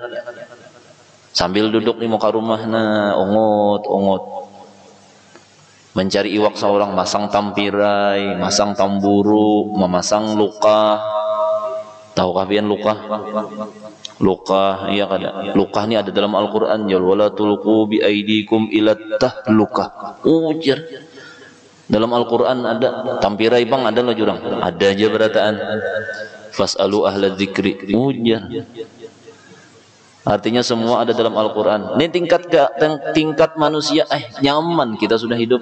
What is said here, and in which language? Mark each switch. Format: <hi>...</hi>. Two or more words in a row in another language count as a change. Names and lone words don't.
<bjn>Sambil duduk di muka rumahna, ungut-ungut. Mencari iwak seorang, masang tampirai, masang tamburu, memasang luka. Tahukah pian luka? Luka, iya kada. Luka ini ada dalam Al-Qur'an, ya</bjn> <ar>ولا تلقوا بأيديكم إلى التهلكة.</ar> <bjn>Ujar. Dalam Al-Qur'an ada tampirai bang, ada lah jurang. Ada aja berataan.</bjn> <ar>فاسألوا أهل الذكر.</ar> <bjn>Ujar. Artinya semua ada dalam Al-Quran. Ini tingkat manusia, nyaman kita sudah hidup.</bjn>